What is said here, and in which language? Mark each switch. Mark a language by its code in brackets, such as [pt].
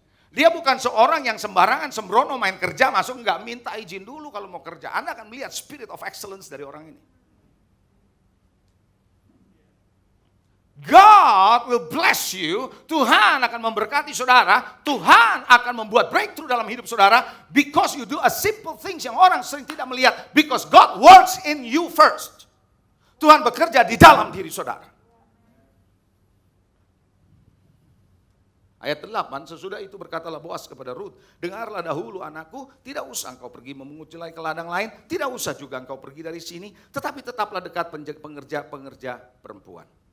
[id] Dia bukan seorang yang sembarangan sembrono main kerja masuk nggak minta izin dulu kalau mau kerja. Anda akan melihat [en] spirit of excellence [id] dari orang ini. [en] God will bless you. [id] Tuhan akan memberkati saudara. Tuhan akan membuat breakthrough dalam hidup saudara. [en] Because you do a simple things [id] yang orang sering tidak melihat. [en] Because God works in you first. [id] Tuhan bekerja di dalam diri saudara. Ayat 8, sesudah itu berkatalah Boas kepada Rut, dengarlah dahulu anakku, tidak usah engkau pergi memungut jelai ke ladang lain, tidak usah juga engkau pergi dari sini, tetapi tetaplah dekat pengerja-pengerja perempuan.